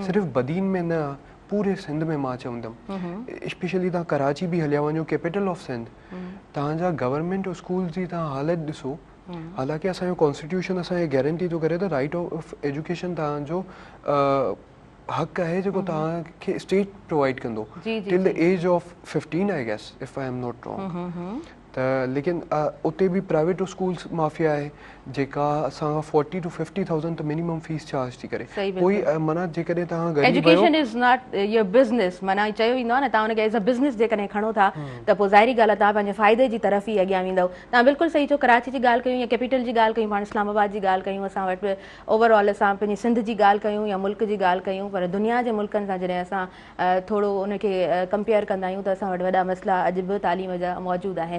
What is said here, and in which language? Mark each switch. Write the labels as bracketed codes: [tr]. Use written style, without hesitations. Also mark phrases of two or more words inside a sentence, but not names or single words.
[sd] सिर्फ़ु बदीन में न, पूरे सिंध में मां चवंदुमि। स्पेशली तव्हां कराची बि हलिया वञो, [en] capital of Sindh, [sd] तव्हांजा [en] government school [sd] जी तव्हां हालत ॾिसो। हालांकि असांजो कॉन्स्टिट्यूशन असांखे गारंटी थो करे त [en] right of education [sd] तव्हांजो हक़ आहे जेको तव्हांखे स्टेट प्रोवाइड कंदो [en] till the age of 15 I guess, if I am not wrong. [sd] त लेकिन उते बि [en] private schools mafia [sd] आहे जेका असां 40 to 50,000 त मिनिमम [en] fees charge [sd] थी करे। कोई माना जेकॾहिं तव्हां गरीब आहियो, [en] education is not your business, [sd] माना चयो वेंदो आहे न, तव्हां हुनखे [en] as a business [sd] जेकॾहिं खणो था त पोइ ज़ाहिरी ॻाल्हि आहे तव्हां पंहिंजे फ़ाइदे जी तरफ़ ई अॻियां वेंदव। तव्हां बिल्कुलु सही चओ। कराची जी ॻाल्हि कयूं या कैपिटल जी ॻाल्हि कयूं, पाण इस्लामाबाद जी ॻाल्हि कयूं, असां वटि ओवरऑल असां पंहिंजी सिंध जी ॻाल्हि कयूं या मुल्क जी ॻाल्हि कयूं, पर दुनिया जे मुल्कनि सां जॾहिं असां थोरो उनखे कंपेयर कंदा आहियूं त असां वटि वॾा मसइला अॼु बि तालीम जा मौजूदु आहिनि।